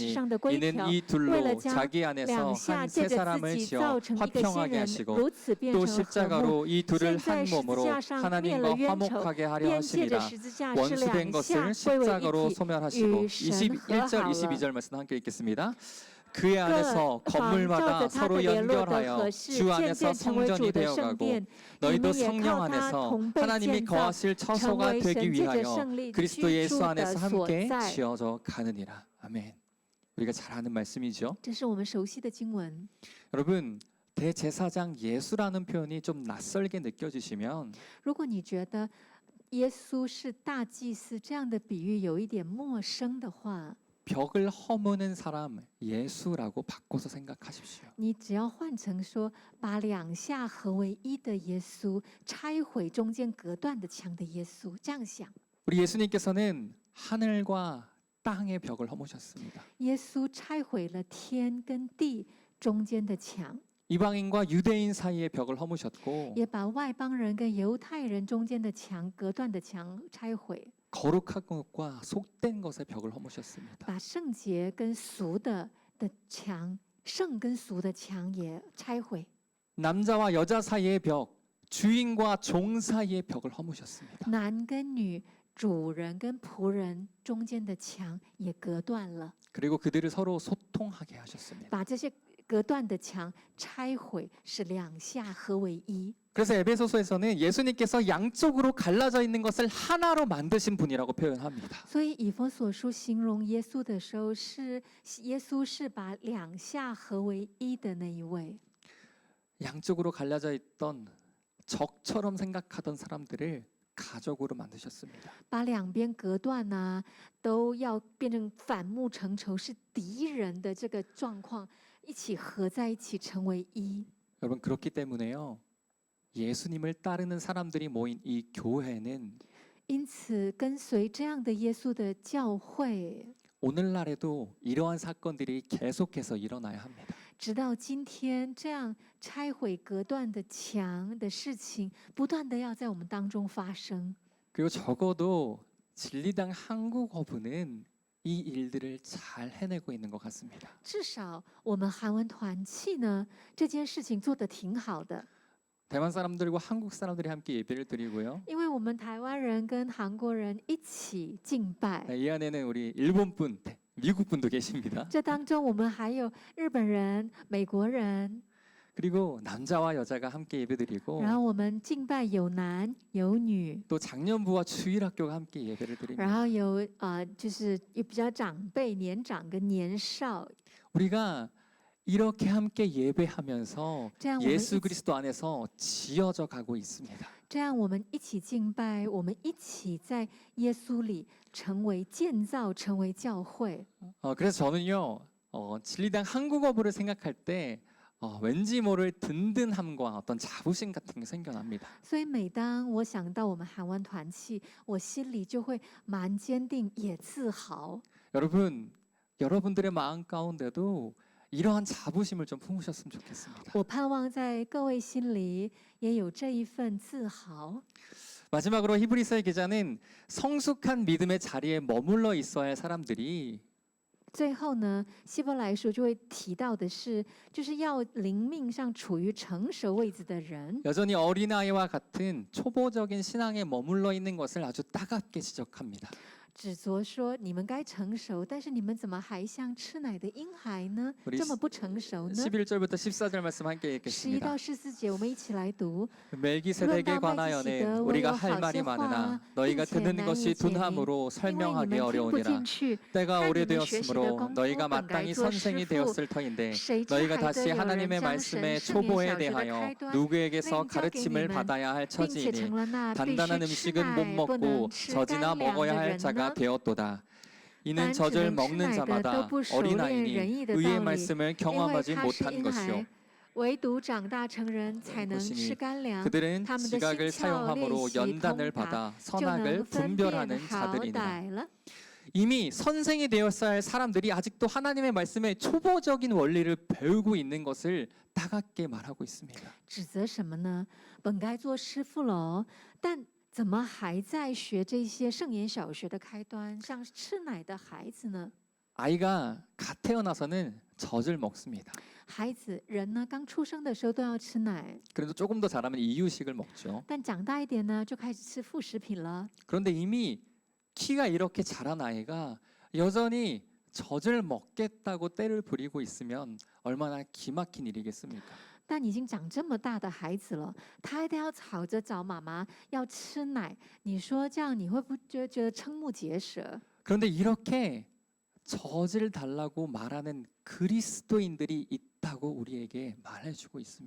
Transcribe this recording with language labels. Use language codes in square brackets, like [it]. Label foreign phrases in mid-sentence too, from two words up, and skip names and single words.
[ko] 폐하셨으니 [zh] 上的规 [ko] 이는 [zh] 条， [ko] 이 [zh] 为了 [ko] 둘로 [zh] 将 [ko] 자기 안에서 [zh] 两下 [ko] 한 [zh] 借 [ko] 새 [zh] 着自 [ko] 사람을 [zh] 己 [ko] 지어 [zh] 造成一个新 [ko] 화평하게 [zh] 人， [ko] 하시고 [zh] 如此变 [ko] 또 [zh] 成了和睦。 [ko] 십자가로 이 둘을 [zh] 现在 [ko] 한 [zh] 十字 [ko] 몸으로 [zh] 架上灭 [ko] 하나님과 [zh] 了冤仇， [ko] 화목하게 하려 [zh] 便借着 [ko] 하시리라. [zh] 十字架是 [ko] 원수된 [zh] 两下 [ko] 것을 [zh] 归为 [ko] 십자가로 [zh] 一体， [ko] 소멸하시고 [zh] 与神 [ko] 21절 [zh] 和好了。 [ko] 22절 말씀 함께 읽겠습니다. 그의 [zh] 各 [ko] 안에서 [zh] 房照 [ko] 건물마다 [zh] 着他 [ko] 서로 [zh] 的联络的 [ko] 연결하여 [zh] 合适， [ko] 주 [zh] 渐 [ko] 안에서 [zh] 渐成为主 [ko] 성전이 [zh] 的圣 [ko] 되어가고 [zh] 殿。你 [ko] 너희도 [zh] 们也 [ko] 성령 [zh] 靠他 [ko] 안에서 [zh] 同被 [ko] 하나님이 [zh] 建造， [ko] 거하실 [zh] 成 [ko] 처소가 [zh] 为 [ko] 되기 [zh] 神借着 [ko] 위하여 [zh] 胜利 [ko] 그리스도 [zh] 居 [ko] 예수 [zh] 住 [ko] 안에서 [zh] 的所 [ko] 함께 [zh] 在。 [ko] 지어져 가느니라. 아멘. 우리가 잘 아는 말씀이죠. [zh] 这是我们熟悉的经文。 [ko] 여러분 대제사장 예수라는 표현이 좀 낯설게 느껴지시면 [zh] 如果你觉得耶稣是大祭司这样的比喻有一点陌生的话， [ko] 벽을 허무는 사람 예수라고 바꿔서 생각하십시오. [zh] 你只要换成说，把两下合为一的耶稣，拆毁中间隔断的墙的耶稣，这样想。 [ko] 우리 예수님께서는 하늘과 땅의 벽을 허무셨습니다. [zh] 耶稣拆毁了天跟地中间的墙， [ko] 이방인과 유대인 사이의 벽을 허무셨고 [zh] 也把外邦人跟犹太人中间的墙隔断的墙拆毁， [ko] 거룩한 것과 속된 것의 벽을 허무셨습니다. [zh] 把圣洁跟俗的墙，圣跟俗的墙也拆毁。 [ko] 남자와 여자 사이의 벽, 주인과 종 사이의 벽을 허무셨습니다. [zh] 男跟女、主人跟仆人中间的墙也隔断了， [ko] 그리고 그들을 서로 소통하게 하셨습니다. [zh] 把这些隔断的墙拆毁，使两下合为一。 [ko] 그래서 에베소서에서는 예수님께서 양쪽으로 갈라져 있는 것을 하나로 만드신 분이라고 표현합니다. [zh] 所以以弗所书形容耶稣的时候，是耶稣是把两下合为一的那一位。 [ko] 양쪽으로 갈라져 있던 적처럼 생각하던 사람들을 가족으로 만드셨습니다. [zh] 把两边隔断啊，都要变成反目成仇，是敌人的这个状况，一起合在一起成为一。 [ko] 여러분 그렇기 때문에요. 예수님을 따르는 사람들이 모인 이 교회는 [zh] 因此，跟随这样的耶稣的教会， [ko] 오늘날에도 이러한 사건들이 계속해서 일어나야 합니다. [zh] 直到今天，这样拆毁隔断的墙的事情，不断的要在我们当中发生。 [ko] 그리고 적어도 진리당 한국어부는 이 일들을 잘 해내고 있는 것 같습니다. [zh] 至少我们韩文团契呢，这件事情做得挺好的， [ko] 대만 사람들과 한국 사람들이 함께 예배를 드리고요. [zh] 因为我们台湾人跟韩国人一起敬拜。 [ko] 네, 이 안에는 우리 일본 분, 미국 분도 계십니다. [zh] 这当中，我们还有日本人、美国人， [ko] 그리고 남자와 여자가 함께 예배드리고 [zh] 然后我们敬拜有男有女， [ko] 또 장년부와 주일학교가 함께 예배를 [zh] 然 [ko] 드립니다. [zh] 后有就是有比较长辈、年长跟年少， [ko] 우리가 이렇게 함께 예배하면서 [zh] 这样我们 [ko] 예수 [zh] 一起 [ko] 그리스도 안에서 지어져 가고 있습니다. [zh] 这样我们一起敬拜，我们一起在耶稣里成为建造，成为教会。 [ko] 그래서 저는요 진리당 한국어부를 생각할 때 왠지 모를 든든함과 어떤 자부심 같은 게 생겨납니다. [zh] 所以每当我想到我们韩湾团契，我心里就会蛮坚定，也自豪。 [ko] 여러분, 여러분들의 마음 가운데도 이러한 자부심을 좀 품으셨으면 좋겠습니다. [zh] 我盼望在各位心里也有这一份自豪。 [ko] 마지막으로 히브리서의 기자는 성숙한 믿음의 자리에 머물러 있어야 할 사람들이 [zh] 最后呢，希伯来书就会提到的是，就是要灵命上处于成熟位置的人， [ko] 여전히 어린아이와 같은 초보적인 신앙에 머물러 있는 것을 아주 따갑게 지적합니다. [zh] 指责说你们该成熟，但是你们怎么还像吃奶的婴孩呢？ [ko] 우리 [zh] 这么不成熟呢？ [ko] 11절부터 14절 말씀 함께 [zh] 11到 [ko] 읽겠습니다. [zh] 14节，我们一起来读。 [ko] 멜기세덱에 관하여는 우리가 할 말이 많으나 너희가 듣는 것이 둔함으로 [zh] 因为你 [ko] 설명하기 [zh] 们听不 [ko] 어려우니라. [zh] 进去， [ko] 때가 [zh] 看你们学习的 [ko] 오래되었으므로 [zh] 功夫 [ko] 너희가 [zh] 本该 [ko] 마땅히 [zh] 做 [ko] 선생이 [zh] 师傅。 [ko] 되었을 터인데 [zh] 谁知 [ko] 너희가 [zh] 还得 [ko] 다시 [zh] 有人 [ko] 하나님의 [zh] 将 [ko] 말씀의 [zh] 神圣言 [ko] 초보에 [zh] 小学的 [ko] 대하여 [zh] 开端， [ko] 누구에게서 [zh] 另教给你 [ko] 가르침을 [zh] 们， [ko] 받아야 할 [zh] 并且 [ko] 처지이니 [zh] 成了那必须 [ko] 단단한 [zh] 吃 [ko] 음식은 못 [zh] 奶不 [ko] 먹고 [zh] 能吃 [ko] 젖이나 [zh] 干粮 [ko] 먹어야 [zh] 的 [ko] 할 [zh] 人 [ko] 자가 [zh] 呢？ [ko] 되었도다. 이는 [zh] 凡只 [ko] 젖을 [zh] 能吃 [ko] 먹는 [zh] 奶的都 [ko] 자마다 [zh] 不熟练仁 [ko] 어린아이니 [zh] 义的 [ko] 의의 [zh] 道理， [ko] 말씀을 [zh] 因为 [ko] 경험하지 [zh] 他是 [ko] 못한 [zh] 婴 [ko] 것이요 [zh] 孩，唯独长大成人才能 [ko] 것이니 [zh] 吃干粮。 [ko] 그들은 [zh] 他们的 [ko] 지각을 [zh] 心窍练 [ko] 사용함으로 [zh] 习 [ko] 연단을 [zh] 通达， [ko] 받아 [zh] 就 [ko] 선악을 [zh] 能分辨 [ko] 분별하는 [zh] 好 [ko] 자들이니라. [zh] 歹了。 [ko] 이미 선생이 되었어야 할 사람들이 아직도 하나님의 말씀의 초보적인 원리를 배우고 있는 것을 따갑게 말하고 있습니다. [zh] 指责什么呢？本该做师傅了哦，但怎么还在学这些圣言小学的开端，像吃奶的孩子呢？ [ko] 아이가 갓 태어나서는 젖을 먹습니다. [zh] 孩子人呢，刚出生的时候都要吃奶， [ko] 그래도 조금 더 자라면 이유식을 먹죠. [zh] 但长大一点呢，就开始吃副食品了。 [ko] 그런데 이미 키가 이렇게 자란 아이가 여전히 젖을 먹겠다고 때를 부리고 있으면 얼마나 기막힌 일이겠습니까? [zh] 但已经长这么大的孩子了，他还得要吵着找妈妈要吃奶，你说这样你会不会觉得瞠目结舌？ [ko] 그런데 이렇게 젖을 달라고 말하는 그리스도인들이 있다고 우리에게 말해주고 있습니다.